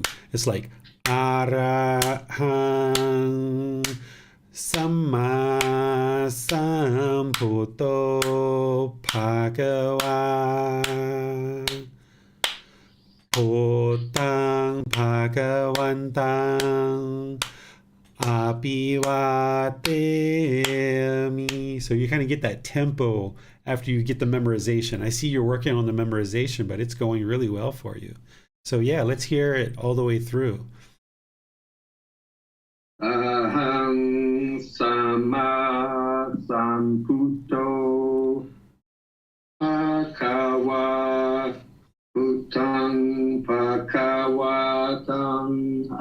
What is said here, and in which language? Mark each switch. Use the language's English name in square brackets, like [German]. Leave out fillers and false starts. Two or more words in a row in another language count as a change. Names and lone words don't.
[English] It's like [Pali] Arahang Samma Sambuddho Bhagava Buddhang Bhagavantang Abhivatemi. [English] So you kind of get that tempo after you get the memorization. I see you're working on the memorization, but it's going really well for you. So yeah, let's hear it all the way through. [Pali] Ahang Sama Sambuddho Bhagava Buddhang Bhagavatam